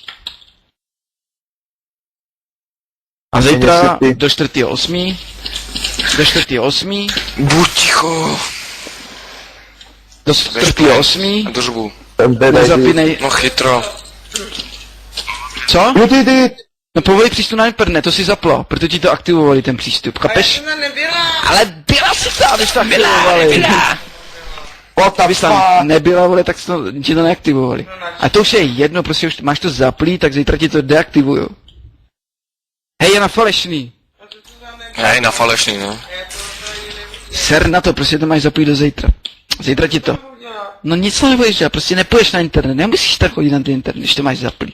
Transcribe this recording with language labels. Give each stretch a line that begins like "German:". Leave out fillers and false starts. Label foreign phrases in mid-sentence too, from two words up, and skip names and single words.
Czech: A zítra do 4.8., do 4.8., Buď ticho. do 4.8., Držbu. nezapínej... No chytro. Co?
English: You did it!
Czech: No povolí přístup na internet, to si zaplo, proto ti to aktivovali ten přístup, chápeš? Ale byla si to, když to aktivovali.
English: What the
Czech: Když tam nebyla, vole, tak ti to neaktivovali. A to už je jedno, prostě už máš to zaplý, tak zítra ti to deaktivujou. Hej, je na falešný. Hej, na falešný, no. Ser na to, prostě to máš zaplý do zítra. Zítra ti to. No nic to nebudeš dělat, prostě nepůjdeš na internet, nemusíš tak chodit na ten internet, když to máš zaplý.